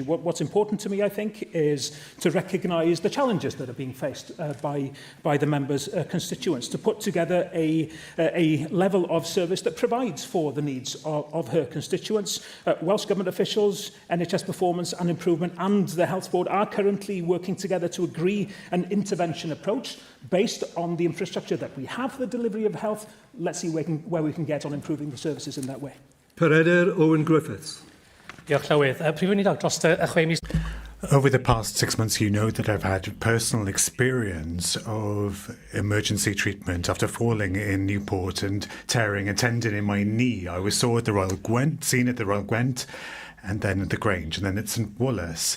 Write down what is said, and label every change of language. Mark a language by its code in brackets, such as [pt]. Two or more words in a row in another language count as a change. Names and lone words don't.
[en] What's important to me, I think, is to recognise the challenges that are being faced by the members' constituents, to put together a level of service that provides for the needs of her constituents. Welsh Government officials, NHS Performance and Improvement and the Health Board are currently working together to agree an intervention approach based on the infrastructure that we have for the delivery of health. Let's see where we can get on improving the services in that way. Peredur Owen Griffiths. [cy] Diolch Llywydd. Prif Weinidog, dros y 6 mis. [en] Over the past 6 months, you know that I've had personal experience of emergency treatment after falling in Newport and tearing a tendon in my knee. I was seen at the Royal Gwent, and then at the Grange, and then at St Wallace.